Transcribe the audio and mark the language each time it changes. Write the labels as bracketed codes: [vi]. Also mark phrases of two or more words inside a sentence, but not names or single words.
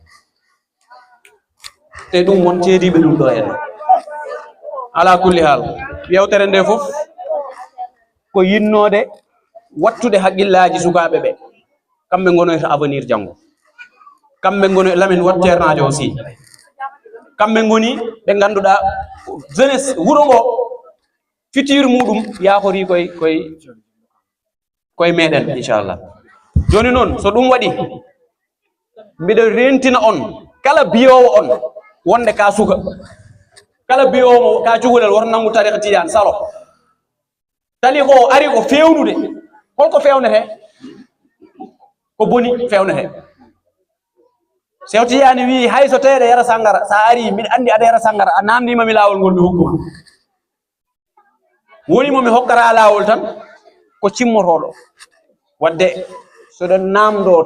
[ff] te ɗum won ceediɓe ɗum ɗo en ala kulli hal yewtere nde fof ko yinnode wattude haqqillaji sukaɓe ɓe kamɓe gonoyto avenir janggo kamɓe goni lamin wat ceernajo aussi kamɓe goni ɓe ganduɗa jeunesse wuuro ngo futur muɗum yakori koye meɗen inchallah joni noon so ɗum waɗi mbiɗa rentina on kala biyowo on wonde ka suka kala biyowo ka cukalel woto nangu tariqa Tidiane salo tali ko ari ko fewnude holko fewnete ko boni fewnete Cheikh Tidiane wi hay so teede yara sangara sa ari mbiɗa andi aɗa yara sangara a namdimami lawol ngol mi hokkuma woni momi hokkata lawol tan ko cimmotoɗo wadde soɗon namdo